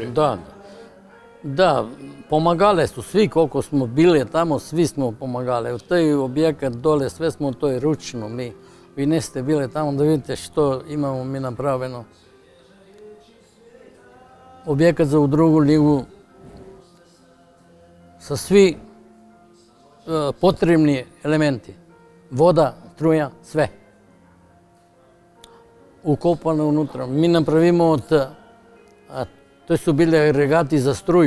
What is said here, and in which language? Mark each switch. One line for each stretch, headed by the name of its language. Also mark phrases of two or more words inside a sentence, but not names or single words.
Macedonian: Да, помагале су сви, колко смо биле тамо, сви смо помагале. Од тој објекат доле, све смо тој ручно ми. Ви не сте биле тамо да видите што имамо ми направено. Објекат за у другу лигу со сви потребни елементи. Вода, струја, све. Укопано унутра. Ми направимо од... Тој су биле агрегати за струју.